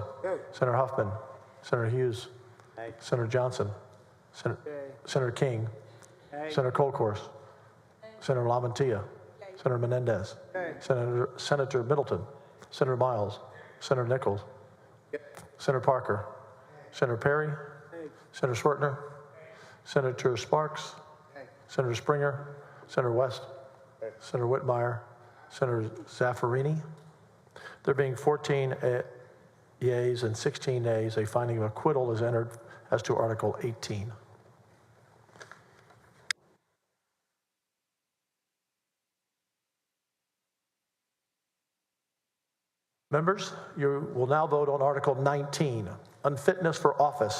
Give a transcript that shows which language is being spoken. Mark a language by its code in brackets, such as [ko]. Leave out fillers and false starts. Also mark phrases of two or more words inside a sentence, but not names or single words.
[en] Senator Huffman, Senator Hughes, Senator Johnson, Senator King, Senator Kolkhorst, Senator LaMantia, Senator Menendez, Senator Middleton, Senator Miles, Senator Nichols, Senator Parker, Senator Perry, Senator Swertner, Senator Sparks, Senator Springer, Senator West, Senator Whitmire, Senator Zaffarini. There being 14 yeas and 16 nays, a finding of acquittal is entered as to Article 18. Members, you will now vote on Article 19, unfitness for office.